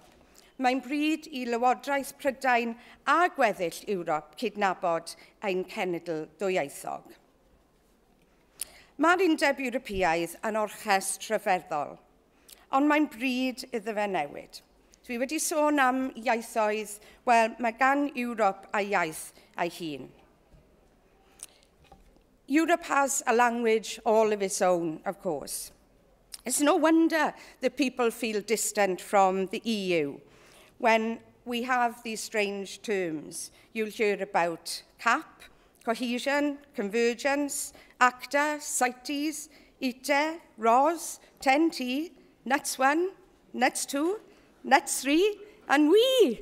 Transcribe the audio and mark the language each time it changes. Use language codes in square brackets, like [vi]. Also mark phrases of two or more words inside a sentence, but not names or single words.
[cy] Mae'n bryd i Lywodraeth Prydain a gweddill Ewrop cydnabod ein cenedl ddwyieithog. Mae'r Undeb Ewropeaidd yn orchest rhyfeddol, ond mae'n bryd iddo fe newid. Dwi wedi sôn am iaithoedd, wel, mae gan Ewrop a iaith ei hun. [en] Europe has a language all of its own, of course. It's no wonder that people feel distant from the EU when we have these strange terms. You'll hear about CAP, cohesion, convergence, ACTA, CITES, ITE, ROS, 10T, NUTS 1, NUTS 2, NUTS 3, and we.